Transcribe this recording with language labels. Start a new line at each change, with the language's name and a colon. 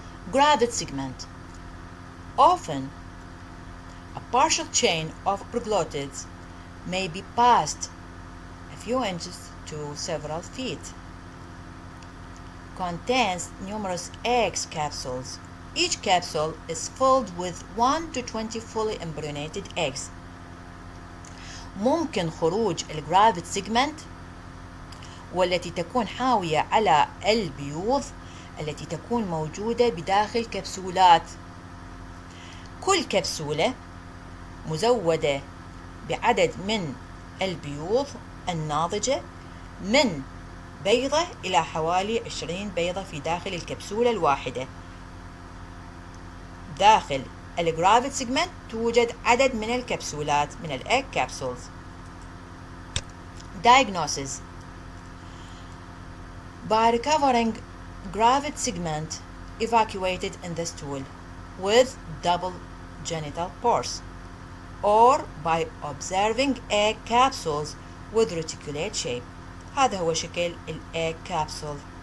English: Gravid segment. Often, a partial chain of proglottids may be passed a few inches to several feet. Contains numerous egg capsules. Each capsule is filled with 1 to 20 fully embryonated eggs.
Arabic: ممكن خروج الجرافيد سيجمنت والتي تكون حاوية على البيوض التي تكون موجودة بداخل كبسولات. كل كبسولة مزودة بعدد من البيوض الناضجة من بيضة إلى حوالي 20 بيضة في داخل الكبسولة الواحدة. داخل الجرافيد سيجمنت توجد عدد من الكبسولات من الإيج كابسولز.
English: Diagnosis. By recovering gravid segment evacuated in the stool with double genital pores, or by observing egg capsules with reticulate shape.
Arabic: هذا هو شكل الإيج capsule.